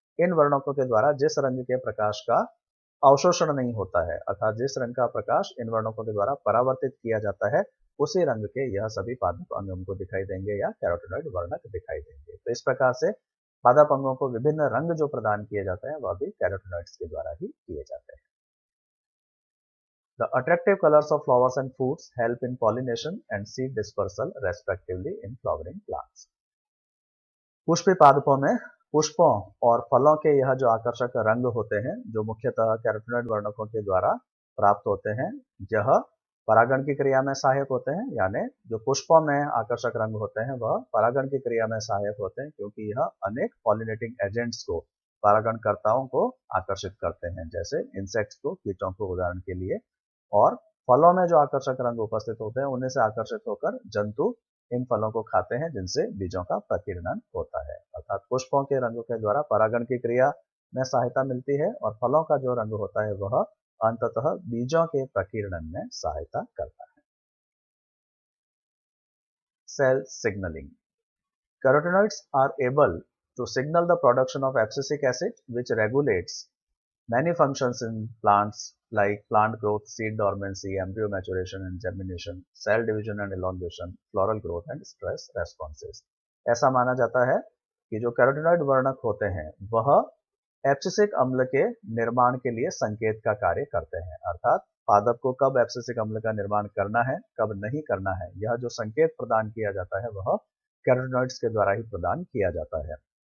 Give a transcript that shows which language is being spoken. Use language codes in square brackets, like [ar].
[hi] इन वर्णकों के द्वारा जिस रंग के प्रकाश का अवशोषण नहीं होता है अर्थात जिस रंग का प्रकाश इन वर्णकों के द्वारा परावर्तित किया जाता है उसी रंग के यह सभी पादप अंग हमको दिखाई देंगे या कैरोटेनॉइड वर्णक दिखाई देंगे। तो इस प्रकार से पादप अंगों को विभिन्न रंग जो प्रदान किए जाते हैं वह भी कैरोटेनॉइड्स के द्वारा ही किए जाते हैं। [en] The attractive colors of flowers and fruits help in pollination and seed dispersal respectively in flowering plants. [hi] Pushpi पादपों में पुष्पों और फलों के यह जो आकर्षक रंग होते हैं जो मुख्यतः कैरोटेनॉइड वर्णकों के द्वारा प्राप्त होते हैं यह परागण की क्रिया में सहायक होते हैं। यानी जो पुष्पों में आकर्षक रंग होते हैं वह परागण की क्रिया में सहायक होते हैं क्योंकि यह अनेक [en] pollinating agents [hi] को, परागणकर्ताओं को आकर्षित करते हैं, जैसे इंसेक्ट्स को, कीटों को उदाहरण के लिए। और फलों में जो आकर्षक रंग उपस्थित होते हैं उन्हीं से आकर्षित होकर जंतु इन फलों को खाते हैं जिनसे बीजों का प्रकीर्णन होता है। अर्थात पुष्पों के रंगों के द्वारा परागण की क्रिया में सहायता मिलती है और फलों का जो रंग होता है वह अंततः बीजों के प्रकीर्णन में सहायता करता है। [en] Cell signaling. Carotenoids are able to signal the production of abscisic acid which regulates many functions in plants like plant growth, seed dormancy, embryo maturation and germination, cell division and elongation, floral growth and stress responses. [hi] ऐसा माना जाता है कि जो carotenoid वर्णक होते हैं वह एब्सिसिक अम्ल के निर्माण के लिए संकेत का कार्य करते हैं। अर्थात पादप को कब एब्सिसिक अम्ल का निर्माण करना है, कब नहीं करना है, यह जो संकेत प्रदान किया जाता है वह कैरोटेनॉइड्स के द्वारा ही प्रदान किया जाता है।